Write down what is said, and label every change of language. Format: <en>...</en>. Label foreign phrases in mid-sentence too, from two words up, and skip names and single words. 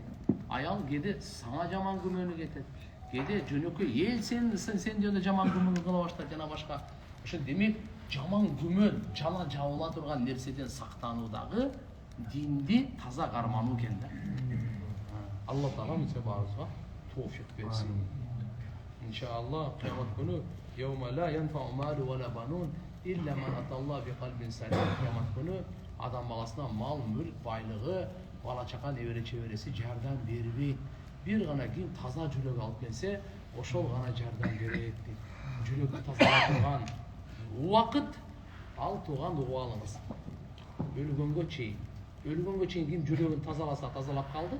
<ky>Аял кээде сага жаман күмөнү кетет. Кээде жөнөкөй эл сен жөнүндө жаман күмөн кыла баштайт жана башка. Ошо демек жаман күмөн, жала жабыла турган нерседен сактануу дагы динди таза кармануу экен да. Алла Таала мынча баарыбызга тоофик берсин.</ky> <ar>Иншаллах</ar> <ky>кыямат күнү</ky> <ar>يوم لا ينفع مال ولا بنون إلا من أتى الله بقلب سليم.</ar> <ky>Кыямат күнү адам баласына мал, мүлк, байлыгы, бала чака, небере чебереси жардам бербейт. Бир гана ким таза жүрөк алып келсе, ошол гана жардам берет дейт. Жүрөккө тазалап турган убакыт ал тууган убалыңыз. Өлгөнгө чейин ким жүрөгүн тазаласа тазалап калды.</ky>